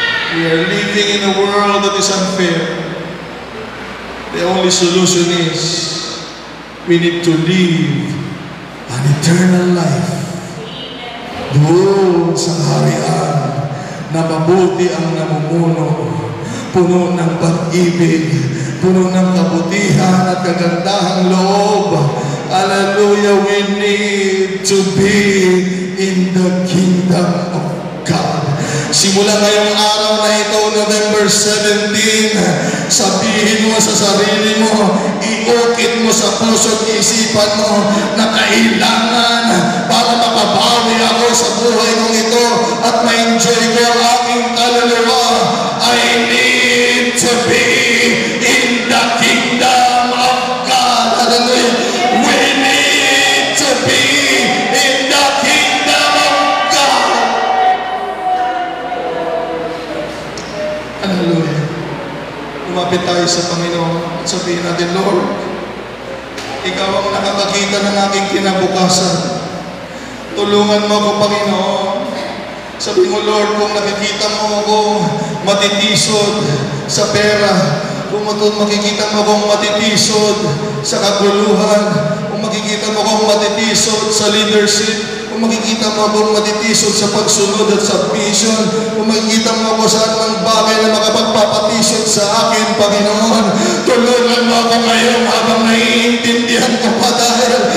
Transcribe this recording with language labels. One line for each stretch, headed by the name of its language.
English: We are living in a world that is unfair. The only solution is we need to live an eternal life.
Filipino: Doon sa kaharian na mabuti ang namumuno, puno ng pag-ibig, puno ng kabutihan at kagandahang loob.
English: Hallelujah, we need to be in the kingdom of God.
Filipino: Simula ngayong araw na ito, November 17, sabihin mo sa sarili mo, iukit mo sa puso at isipan mo na kailangan para makabawi ako sa buhay kong ito at ma-enjoy ko ang aking kaluluwa.
English: I need to be in the kingdom of God. Hallelujah. We need to be in the kingdom of God. Hallelujah.
Filipino: Lumapit tayo sa Panginoon at sabihin natin, Lord, Ikaw ang nakakakita ng aking kinabukasan. Tulungan mo ako, Panginoon. Sabi mo, Lord, kung nakikita mo ako matitisod sa pera, kung makikita mo akong matitisod sa kaguluhan, kung makikita mo akong matitisod sa leadership, kung makikita mo akong matitisod sa pagsunod at submission, kung makikita mo ako sa anumang bagay na makapagpapatisod sa akin, Panginoon, tulungan mo ako ngayon habang naiintindihan ko pa dahil